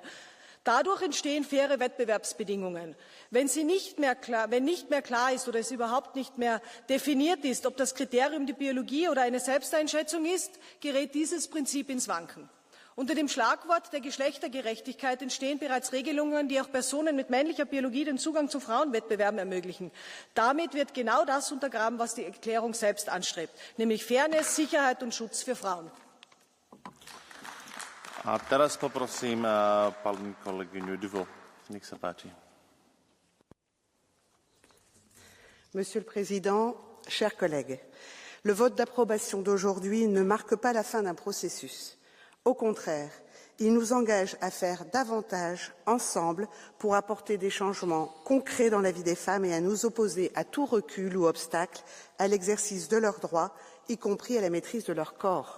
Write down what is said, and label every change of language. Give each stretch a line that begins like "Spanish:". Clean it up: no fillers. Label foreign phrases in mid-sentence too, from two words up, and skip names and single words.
German: Dadurch entstehen faire Wettbewerbsbedingungen. Wenn nicht mehr klar ist oder es überhaupt nicht mehr definiert ist, ob das Kriterium die Biologie oder eine Selbsteinschätzung ist, gerät dieses Prinzip ins Wanken. Unter dem Schlagwort der Geschlechtergerechtigkeit entstehen bereits Regelungen, die auch Personen mit männlicher Biologie den Zugang zu Frauenwettbewerben ermöglichen. Damit wird genau das untergraben, was die Erklärung selbst anstrebt, nämlich Fairness, Sicherheit und Schutz für Frauen.
Slovak: A teraz poprosím pani kolegyňu Duvo. Nech sa páči.
French: Monsieur le Président, chers collègues, le vote d'approbation d'aujourd'hui ne marque pas la fin d'un processus. Au contraire, il nous engage à faire davantage ensemble pour apporter des changements concrets dans la vie des femmes et à nous opposer à tout recul ou obstacle à l'exercice de leurs droits, y compris à la maîtrise de leur corps.